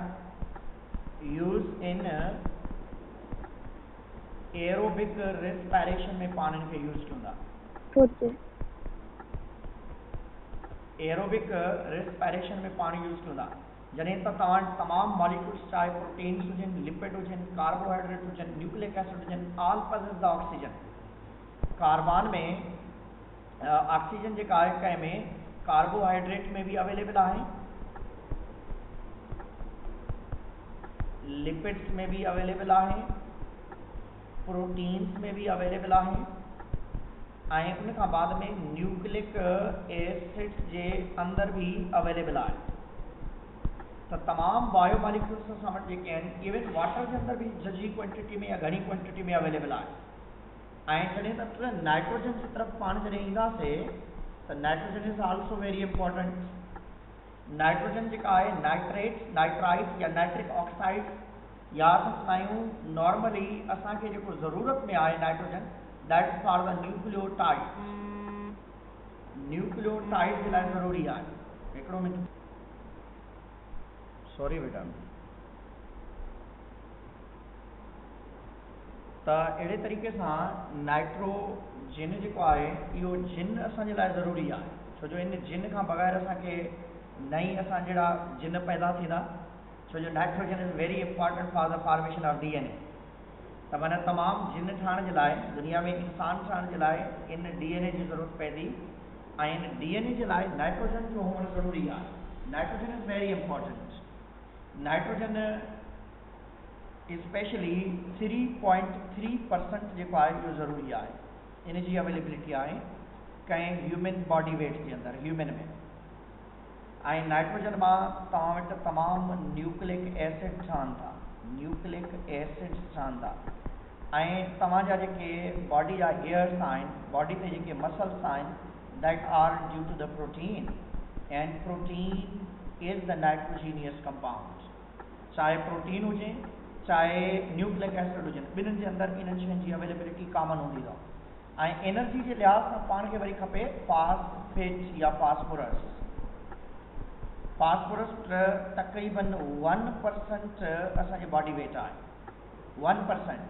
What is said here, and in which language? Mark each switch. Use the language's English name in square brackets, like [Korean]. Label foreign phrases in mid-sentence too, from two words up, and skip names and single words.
[English] use in aerobic respiration [Sindhi] में पाण खे यूज़ कंदा। [English] aerobic respiration [Sindhi] में पाण यूज़ कंदा। जॾहिं त तव्हां तमाम मॉलिक्यूल्स, चाहे प्रोटीन्स हुजनि, लिपिड हुजनि, कार्बोहाइड्रेट हुजनि, [English] nucleic acid [Sindhi] हुजनि, [English] All possess the oxygen. [Sindhi] कार्बन में ऑक्सीजन जेका आहे कंहिं में कार्बोहाइड्रेट में भी अवेलेबल आहे, लिपिड्स में भी अवेलेबल आहे, प्रोटीन्स में भी अवेलेबल आहे ऐं उन खां बाद में [English] nucleic acids [Sindhi] जे अंदर भी अवेलेबल आहे। त तमाम बायोमॉलिक्यूल्स असां वटि जेके आहिनि, [English] even water [Sindhi] जे अंदर भी झझी क्वांटिटी में या घणी क्वांटिटी में अवेलेबल आहे। ऐं जॾहिं त नाइट्रोजन जी तरफ़ पाण जॾहिं ईंदासीं त [English] nitrogen is also very important. [Sindhi] नाइट्रोजन जेका आहे नाइट्रेट्स, नाइट्राइट्स या [English] nitric oxide [Sindhi] या असां नॉर्मली असांखे जेको ज़रूरत में आहे नाइट्रोजन, [English] That is for the nucleotides. [Sindhi] न्यूक्लियोटाइड जे लाइ ज़रूरी आहे। हिकिड़ो मिनट, सॉरी बेटा। त अहिड़े तरीक़े सां नाइट्रोजन जेको आहे इहो जिन असांजे लाइ ज़रूरी आहे, छो जो इन जिन खां बग़ैर असांखे नई असां जहिड़ा जिन पैदा थींदा, छो जो [English] nitrogen is very important for the formation of DNA. [Sindhi] त माना तमामु जिन ठाहिण जे लाइ, दुनिया में इंसान ठाहिण जे लाइ इन DNA जी ज़रूरत पवंदी ऐं इन DNA जे लाइ नाइट्रोजन जो हुअणु ज़रूरी आहे। [English] Nitrogen is very important. [Sindhi] नाइट्रोजन स्पेशली 3.3% जेको आहे इहो ज़रूरी आहे। इन जी अवेलेबिलिटी आहे कंहिं [English] human body weight [Sindhi] जे अंदरि, ह्यूमन में। ऐं नाइट्रोजन मां तव्हां वटि तमामु [English] nucleic acid [Sindhi] ठहनि था, [English] nucleic acids [Sindhi] ठहनि था। ऐं तव्हांजा जेके बॉडी जा हेयर्स आहिनि, बॉडी ते जेके मसल्स आहिनि, [English] That are due to the protein, and protein is the nitrogenous compound. [Sindhi] चाहे प्रोटीन हुजे, चाहे [English] nucleic acid [Sindhi] हुजनि, ॿिन्हिनि जे अंदरि इन्हनि शयुनि जी अवेलेबिलिटी कॉमन हूंदी अथव। ऐं एनर्जी जे लिहाज़ सां पाण खे वरी खपे फास्फेट या फास्फोरस। फास्फोरस तक़रीबन 1% असांजे [English] body weight [Sindhi] आहे, 1%।